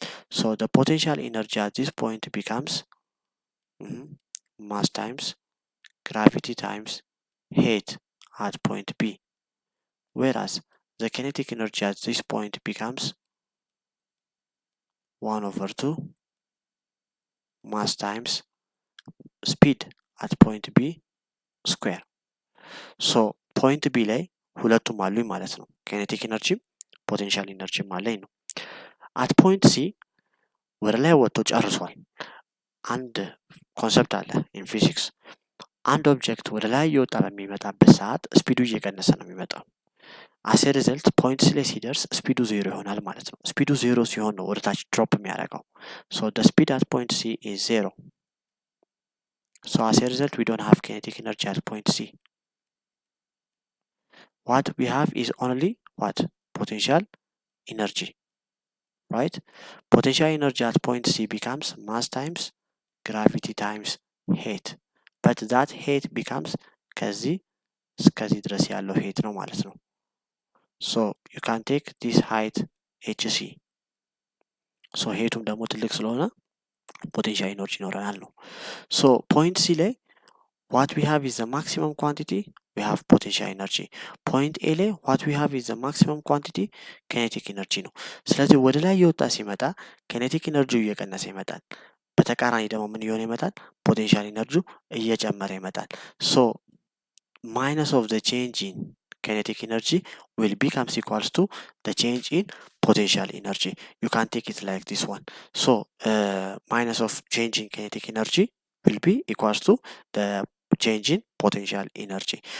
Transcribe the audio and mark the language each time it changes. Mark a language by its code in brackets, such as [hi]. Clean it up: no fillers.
[en] So the potential energy at this point becomes mass times gravity times height at point B, whereas the kinetic energy at this point becomes 1/2 mass times speed at point B square. [am] So point B ላይ ሁለቱም አሉኝ ማለት ነው። kinetic energy ፖቴንሻል ኢነርጂ አለኝ ነው። at point C ወደ ላይ ወጥቶ ጨርሷል። አንድ ኮንሰፕት አለ ኢን ፊዚክስ። አንድ ኦብጀክት ወደ ላይ እየወጣ በሚመጣበት ሰዓት ስፒዱ እየቀነሰ ነው የሚመጣው። አስ ሪዘልት ፖይንት ሲ ላይ ሲደርስ ስፒዱ ዜሮ ይሆናል ማለት ነው። ስፒዱ ዜሮ ሲሆን ነው ወደታች ድሮፕ የሚያደርገው። ሶ [en] the speed at point C is 0. So as a result we don't have kinetic energy at point C. What we have is only what? Potential energy, right? Potential energy at point C becomes mass times gravity times height, but that height becomes [am] ከዚህ እስከዚህ ድረስ ያለው [en] height ነው ማለት ነው። So you can take this height hc. So [am] ሄቱም ደግሞ ትልቅ ስለሆነ ፖቴንሻል ኢነርጂ ይኖረናል ነው። [en] So point C ላይ what we have is the maximum quantity, we have potential energy. [am] Point A ላይ [en] what we have is the maximum quantity, [am] kinetic energy ነው። ስለዚህ ወደ ላይ እየወጣ ሲመጣ kinetic energy እየቀነሰ ይመጣል። በተቃራኒ ደግሞ ምን እየሆነ ይመጣል? ፖቴንሻል ኢነርጂው እየጨመረ ይመጣል። [en] So minus of the change in kinetic energy will becomes equals to the change in potential energy. You can take it like this one. So minus of change in kinetic energy will be equals to the change in potential energy.